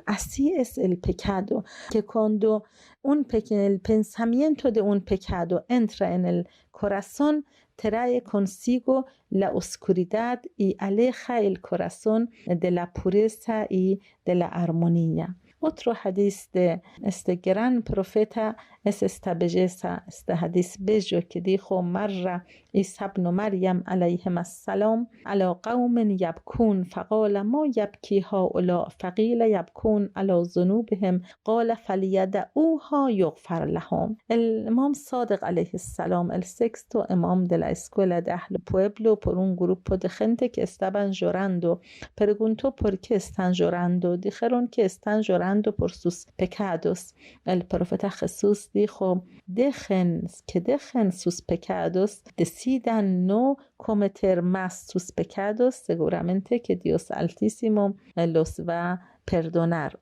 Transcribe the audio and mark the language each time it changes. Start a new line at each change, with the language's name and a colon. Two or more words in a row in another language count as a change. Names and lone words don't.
Spanish: Así es el pecado, que cuando el pensamiento de un pecado entra en el corazón, trae consigo la oscuridad y aleja el corazón de la pureza y de la armonía. Otro hadith de este gran profeta es esta belleza, este hadith bello que dijo:
Arabic: مر عيسى ابن مريم عليهما السلام على قوم يبكون فقال ما يبكي هؤلاء فقيل يبكون على ذنوبهم قال فليدعوها يغفر لهم.
Spanish: El imam Sadiq
Arabic: عليه السلام,
Spanish: el sexto imam de la escuela de Ahl Pueblo, por un grupo de gente que estaban llorando, preguntó por qué están llorando. Dijeron que están llorando por sus pecados. El profeta Jesús dijo: dejen sus pecados, decidan no cometer más sus pecados, seguramente que Dios Altísimo los va a perdonar.